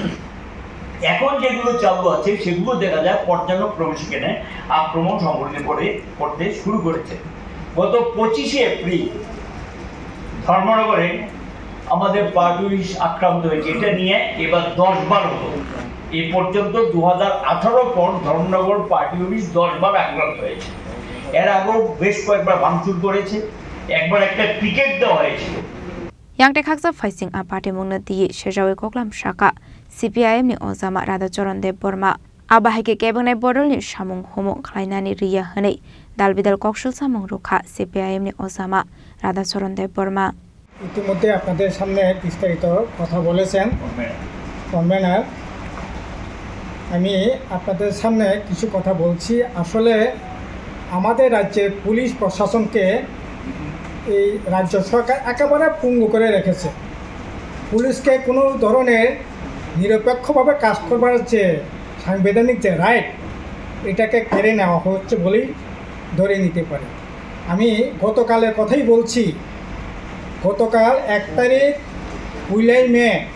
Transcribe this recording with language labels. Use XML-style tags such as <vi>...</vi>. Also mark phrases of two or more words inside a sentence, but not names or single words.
<bn>এখন যেগুলো চালু আছে সেগুলো দেখা যায় পর্যায়ক্রমে সেখানে আক্রমণ সংঘটিত করতে শুরু করেছে গত 25শে এপ্রিল ধর্মনগরে আমাদের পার্টি অফিস আক্রান্ত হয়েছে এটা নিয়ে এবার 10 বার হলো এই পর্যন্ত 2018 পর ধর্মনগর পার্টি অফিস 10 বার আক্রান্ত হয়েছে এর আগেও বেশ কয়েকবার ভাঙচুর করেছে একবার একটা টিকেট দেওয়া হয়েছিল</bn> <trp>Yang tekaksa faising apate mungna di shejawe koklam shaka CPIM ni ozama Radhacharan Dev Burma aba haike kebangnai bodol ni samung homong khlainani riya hanei dalbidal kokshul samung rukha CPIM ni ozama Radhacharan Dev Burma</trp> <bn>ইতিমধ্যে আপনাদের সামনে বিস্তারিত কথা বলেছেন কনভেনার আমি আপনাদের সামনে কিছু কথা বলছি আসলে আমাদের রাজ্যের পুলিশ প্রশাসনকে এই রাজ্য সরকার একেবারে পঙ্গু করে রেখেছে পুলিশকে কোনো ধরনের নিরপেক্ষভাবে কাজ করবার যে সাংবিধানিক যে রাইট এটাকে কেড়ে নেওয়া হচ্ছে বলেই ধরে নিতে পারে আমি গতকালের কথাই বলছি গতকাল 1 তারিখ 1 মে</bn>